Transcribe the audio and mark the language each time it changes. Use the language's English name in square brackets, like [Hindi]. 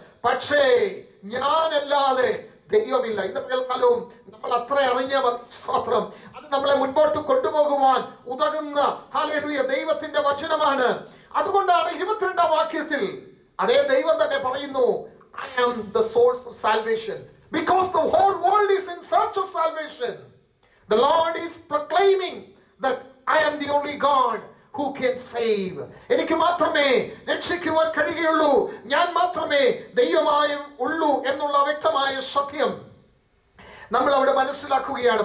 [Malayalam] പക്ഷേ ഞാനല്ലാതെ ദൈവമില്ല. ഇന്നത്തെ കാലവും നമ്മൾ അത്ര അറിഞ്ഞ സ്തോത്രം, അത് നമ്മളെ മുൻപോട്ട് കൊണ്ടുപോകുവാൻ ഉതകുന്ന ഹല്ലേലൂയ ദൈവത്തിന്റെ വചനമാണ്. അതുകൊണ്ടാണ് 22-ാം വാക്യത്തിൽ അതേ ദൈവം തന്നെ പറയുന്നു, [English] I am the source of salvation. Because the whole world is in search of salvation. The Lord is proclaiming that I am the only God who can save. [Malayalam] എനിക്ക് മാത്രമേ രക്ഷിക്കുവാൻ കഴിയുകയുള്ളൂ, ഞാൻ മാത്രമേ ദൈവമായി ഉള്ളൂ എന്നുള്ള വ്യക്തമായ സത്യം നമ്മൾ അവിടെ മനസ്സിലാക്കുകയാണ്.